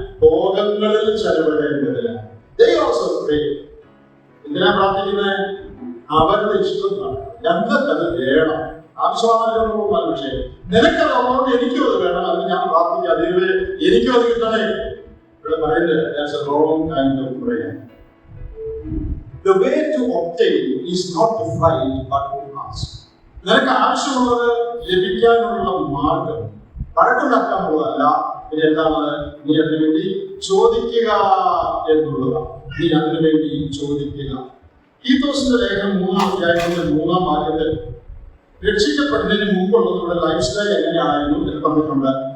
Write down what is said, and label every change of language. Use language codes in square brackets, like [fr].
[ml] ഭോഗങ്ങളിൽ ചെലവിടേണ്ടതില്ല. എന്തിനാ പ്രാർത്ഥിക്കുന്നത്? അവരുടെ ഇഷ്ടമാണ്. ഞങ്ങൾക്കത് വേണം. ആവശ്യമാകുന്ന വിഷയം നിനക്കതുകൊണ്ട് എനിക്കും അത് വേണം. അതിന് ഞാൻ പ്രാർത്ഥിക്കാം, ദൈവമേ എനിക്കും അത് കിട്ടണേ. ഇവിടെ പറയുന്നത് [en] wrong kind of prayer. The way to obtain is not to fight but to ask. [ml] നിനക്ക് ആവശ്യമുള്ളത് ലഭിക്കാനുള്ള മാർഗം വഴക്കുണ്ടാക്കാനുള്ളതല്ല. പിന്നെ എന്താണ്? നീ അതിനു വേണ്ടി ചോദിക്കുക എന്നുള്ളതാണ്. നീ അതിനു വേണ്ടി ചോദിക്കുക. തീത്തോസിന്റെ ലേഖനം 3-ാം അധ്യായത്തിന്റെ 3-ാം വാക്യത്തിൽ രക്ഷിക്കപ്പെടുന്നതിന് മുമ്പുള്ളവരുടെ ലൈഫ് സ്റ്റൈൽ എങ്ങനെയായിരുന്നു എന്ന് പറഞ്ഞിട്ടുണ്ട്.